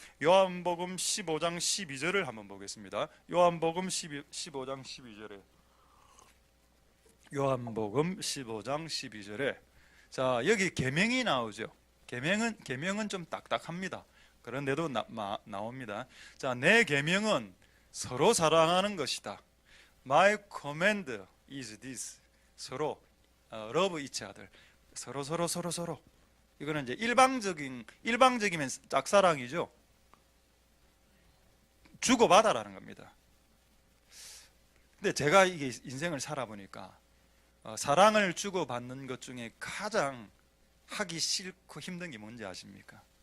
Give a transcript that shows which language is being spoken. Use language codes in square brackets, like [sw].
[ko] 요한복음 15장 12절을 한번 보겠습니다. 요한복음 15장 12절에 요한복음 15장 12절에 자, 여기 계명이 나오죠. 계명은 좀 딱딱합니다. 그런데도 나옵니다. 자, 내 계명은 서로 사랑하는 것이다. [en] My command is this. [ko] 서로 [en] love each other. [ko] 서로. 이거는 이제 일방적이면 짝사랑이죠. 주고받아라는 겁니다. 근데 제가 이게 인생을 살아보니까 사랑을 주고받는 것 중에 가장 하기 싫고 힘든 게 뭔지 아십니까?